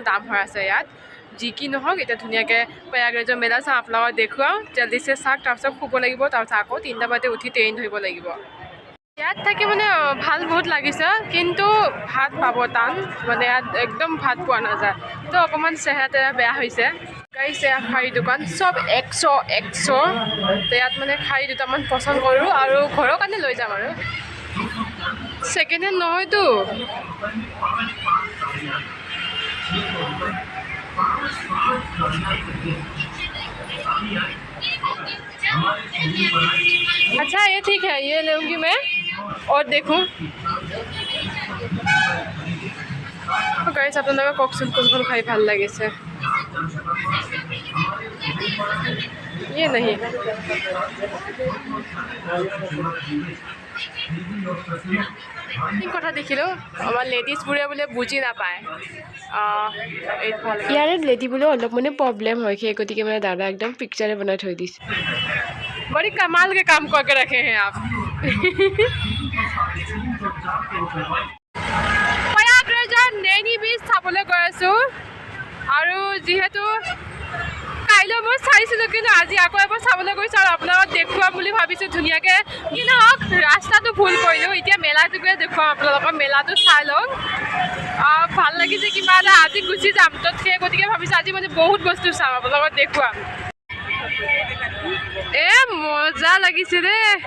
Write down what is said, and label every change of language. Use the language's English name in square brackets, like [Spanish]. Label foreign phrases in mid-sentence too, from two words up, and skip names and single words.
[Assamese] দাম হৈ আছে ইয়াত যি কি নহওক এতিয়া ধুনীয়াকৈ প্ৰয়াগৰাজৰ মেলা চাম আপোনালোকক দেখুৱাওঁ জল্দিছে চাওক তাৰপিছত শুব লাগিব তাৰপিছত আকৌ 3টা বজাতে উঠি ট্ৰেইন ধৰিব লাগিব ইয়াত থাকি মানে ভাল বহুত লাগিছে কিন্তু ভাত পাব টান মানে ইয়াত একদম ভাত পোৱা নাযায় তো অকণমান চেহেৰা তেৰা বেয়া হৈছে গাইছে শাৰী দোকান চব 100 তো ইয়াত মানে শাৰী দুটামান পচন্দ কৰোঁ আৰু ঘৰৰ কাৰণে লৈ যাম আৰু ছেকেণ্ড হেণ্ড নহয়তো [Hindi] अच्छा ये ठीक है ये लूँगी मैं और देखूँ गाइस [Assamese] আপোনালোকে কওকচোন কোনখন খাই ভাল লাগিছে [Hindi] ये नहीं [Assamese] কথা দেখিলো আমাৰ লেডিজবোৰে বোলে বুজি নাপায় ইয়াৰে লেডিবোৰে অলপ মানে প্ৰব্লেম হয় সেই গতিকে মানে দাদা একদম পিকচাৰে বনাই থৈ দিছে [Hindi] बड़ी कमाल के काम करके रखे हैं आप [Assamese] প্ৰয়াগৰাজৰ নৈনী বীচ চাবলৈ গৈ আছো আৰু যেহেতু কাইলৈ মই চাইছিলোঁ কিন্তু আজি আকৌ এবাৰ চাবলৈ গৈছোঁ আৰু আপোনালোকক দেখুৱাম বুলি ভাবিছোঁ ধুনীয়াকৈ কি নহওক ৰাস্তাটো ভুল কৰিলোঁ এতিয়া মেলাটোকে দেখুৱাম আপোনালোকৰ মেলাটো চাই লওক ভাল লাগিছে কিবা এটা আজি গুচি যাম তো সেই গতিকে ভাবিছোঁ আজি মানে বহুত বস্তু চাম আপোনালোকক দেখুৱাম এ মজা লাগিছে রে